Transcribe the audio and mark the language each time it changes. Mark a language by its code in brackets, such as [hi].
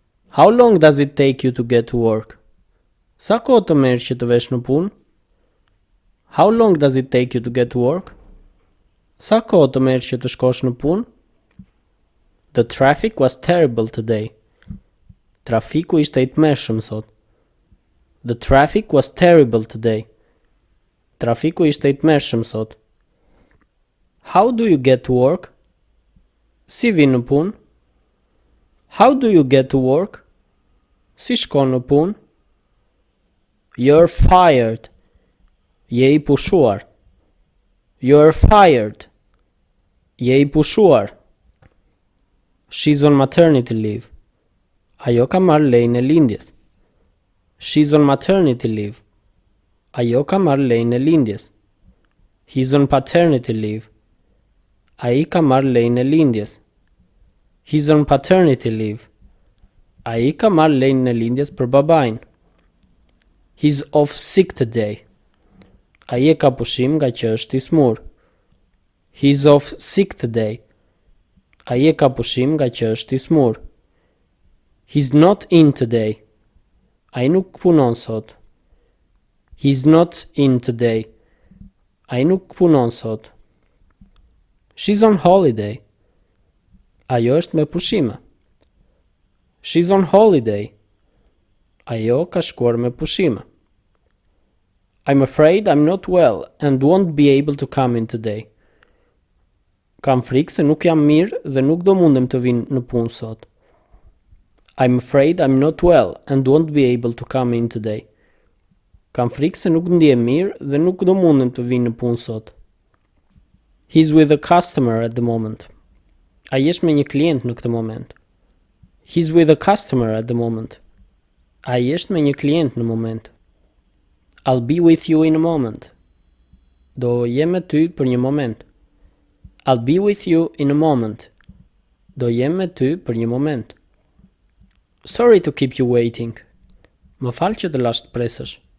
[en] How long does it take you to get to work? [sq] Sa kohë të merr që të vesh në punë? [en] How long does it take you to get to work? [sq] Sa kohë të merr që të shkosh në punë? [en] The traffic was terrible today. [sq] Trafiku ishte i tmerrshëm sot. [en] The traffic was terrible today. [sq] Trafiku ishte i tmerrshëm sot. [en] How do you get to work? [sq] Si vi në punë? [en] How do you get to work? [sq] Si shkon në punë? [en] You're fired. [sq] Je i pushuar. [en] You're fired. [sq] Je i pushuar. [en] She's on maternity leave. [sq] Ajo ka marrë lejnë e lindjes. [en] She's on maternity leave. [sq] Ajo ka marrë lejnë e lindjes. [en] He's on paternity leave. [sq] Ai ka marrë lejnë e lindjes. [en] He's on paternity leave. [sq] Ai ka marrë lejnë e lindjes për babain. [en] He's off sick today. [sq] Ai e ka pushim nga që është i smur. [en] He's off sick today. [sq] Ai e ka pushim nga që është i smur. [en] He's not in today. [sq] Ai nuk punon sot. [en] He's not in today. [sq] Ai nuk punon sot. [en] She's on holiday. [sq] Ajo është me pushime. [en] She's on holiday. [sq] Ajo ka shkuar me pushime. [en] I'm afraid I'm not well and won't be able to come in today. [sq] Kam frikë se nuk jam mirë dhe nuk do mundem të vinë në punë sot. [en] I'm afraid I'm not well and won't be able to come in today. [sq] Kam frikë se nuk ndihem mirë dhe nuk do mundem të vinë në punë sot. [en] He's with a customer at the moment. [sq] Ai është me një klient në këtë moment. [en] He's with a customer at the moment. [sq] Ai është me një klient në moment. [en] I'll be with you in a moment. [sq] Do jem me ty për një moment. [en] I'll be with you in a moment. [sq] Do jem me ty për një moment. [en] Sorry to keep you waiting. [sq] Më fal që të lash të presësh.